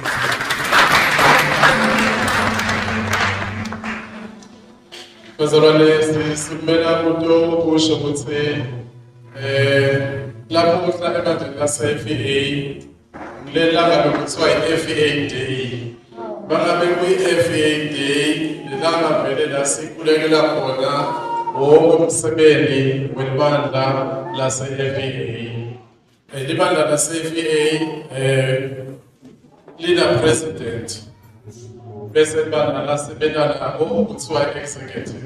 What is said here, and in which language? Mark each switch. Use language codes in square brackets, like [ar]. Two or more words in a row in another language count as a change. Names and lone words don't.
[ss] Bazalwane simela kuto kusho ukuthi lapho kuhlala emandleni kase-FEA kulelanga bekuthiwa i-FEA Day. Bangabe kuyi-FEA Day lelanga vele la sikhulekela khona wonke umsebenzi welibandla lase-FEA. Libandla lase-FEA lina president bese libandla lasebenza nabo kuthiwa executive.